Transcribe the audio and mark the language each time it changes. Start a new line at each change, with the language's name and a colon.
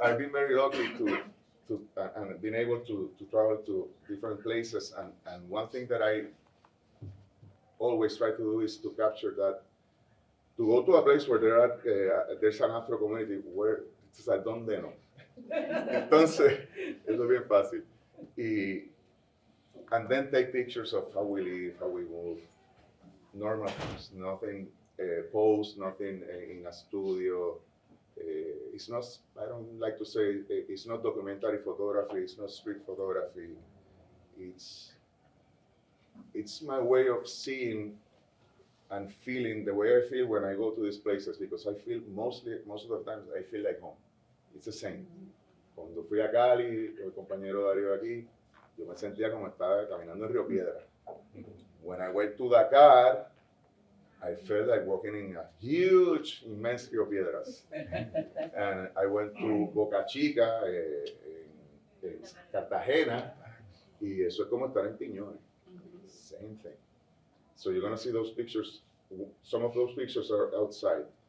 English: I've been very lucky to and been able to travel to different places. And one thing that I always try to do is to capture that, to go to a place where there's an Afro community where it's a
Spanish: donde no. Entonces, eso es bien fácil.
English: And then take pictures of how we live, how we move. Normal things, nothing posed, nothing in a studio. It's not, I don't like to say, it's not documentary photography, it's not street photography. It's my way of seeing and feeling the way I feel when I go to these places, because I feel most of the time, I feel like home. It's the same.
Spanish: Cuando fui a Cali, con el compañero Darío aquí, yo me sentía como estaba caminando en Río Piedra.
English: When I went to Dakar, I felt like walking in a huge, immense Río Piedras. And I went to
Spanish: Boca Chica, en Cartagena, y eso es como estar en Piñones.
English: Same thing. So you're going to see those pictures. Some of those pictures are outside.